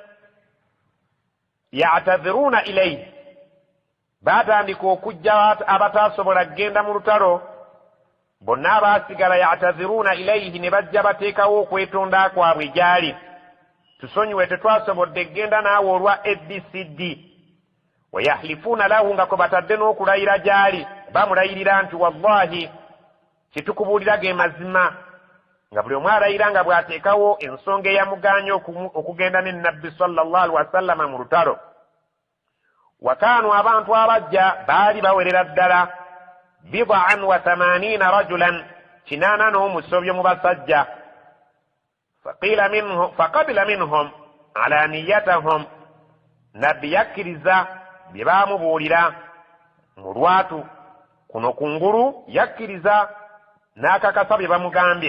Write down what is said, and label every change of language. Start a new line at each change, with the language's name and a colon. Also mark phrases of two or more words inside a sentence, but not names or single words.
Arabic: يعتذرون إليه,
Ganda: baatandika okujja abataasobola kgenda mu lutalo, bonna abaasigala
Arabic: يعتذرون إليه,
Ganda: ne bajja bateekawo okwetonda kwabwe gy'ali, tusonyiwe tetwasobodde kgenda naawe olwa ABCD.
Arabic: ويحلفون له,
Ganda: nga kwe batadde n'okulayira gy'ali, bamulayirira nti wallahi kyetukubuulira ge mazima, nga buli omu alayira nga bw'ateekawo ensonga eyamuganya okugenda ne nabbi
Arabic: صلى الله عليه وسلم
Ganda: mu lutalo. Wakaanu, abantu abajja baali bawerera ddala
Arabic: بضعا و 80 رجلا,
Ganda: 89 mu basajja.
Arabic: فقبل منهم علانيتهم,
Ganda: nabbi yakkiriza bye baamubuulira mu lwatu kuno kungulu, yakkiriza n'akakasa bye bamugambye.